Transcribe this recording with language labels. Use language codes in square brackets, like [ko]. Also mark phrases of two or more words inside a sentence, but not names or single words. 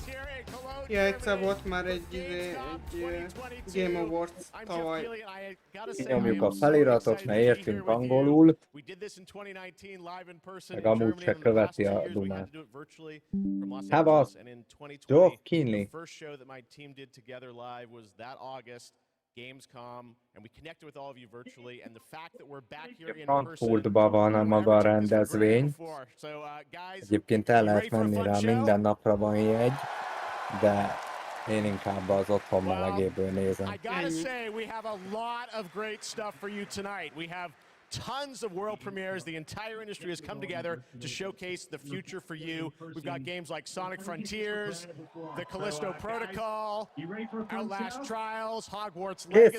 [hu] Ja, egyszer volt már egy Game Awards tavaly. Kinyomjuk a feliratot, mert értünk angolul, meg amúgy se követi a dumát. Hevasz! Joe Kinley! [en] Gamescom, and we connected with all of you virtually, and the fact that we're back here in person. [hu] Frankfurtban van a maga a rendezvény. Egyébként el lehet menni rá, minden napra van jegy, de én inkább az otthon melegéből nézem. [en] I gotta say, we have a lot of great stuff for you tonight. We have tons of world premieres. The entire industry has come together to showcase the future for you. We've got games like Sonic Frontiers, the Callisto Protocol, Outlast Trials, Hogwarts Legacy,